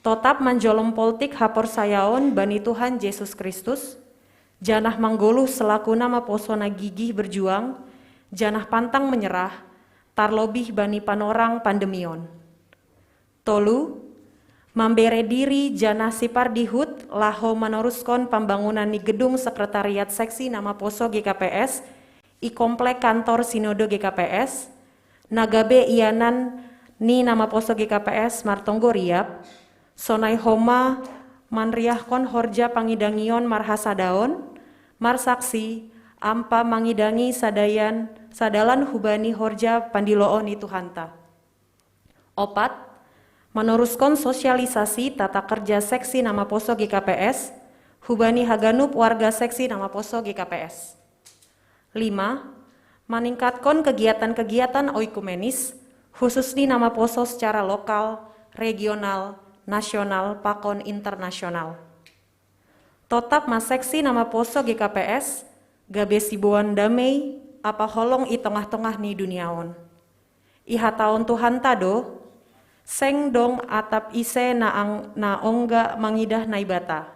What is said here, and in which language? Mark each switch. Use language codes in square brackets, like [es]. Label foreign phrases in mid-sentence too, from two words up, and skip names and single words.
[bts] Totap manjolom politik hapor sayaon bani Tuhan Yesus Kristus, janah manggoluh selaku nama poso nagigih berjuang, janah [id] pantang menyerah, [bts] tarlobih bani panorang pandemion. Tolu, mambere diri janah sipar dihut laho [id] meneruskan pembangunan [bts] di gedung sekretariat seksi nama poso GKPS i komplek kantor sinode GKPS nagabe ianan ni nama poso GKPS Martonggo Riap sonai homa manriahkon horja pangidangion marhasadaon marsaksi ampa mangidangi sadalan hubani horja pandiloon itu hanta. 4. [id] Meneruskan sosialisasi tata kerja [bts] seksi nama poso GKPS, hubani haganup warga seksi nama poso GKPS. 5. [id] Meningkatkan kegiatan-kegiatan oikumenis, khusus di nama poso secara lokal, regional, nasional, [bts] pakon internasional. Totap mas seksi nama poso GKPS, gabe sibuan damai, apa holong i tengah-tengah ni duniaon. Iha taon Tuhan tado, seng dong atap ise na ongga mangidah naibata.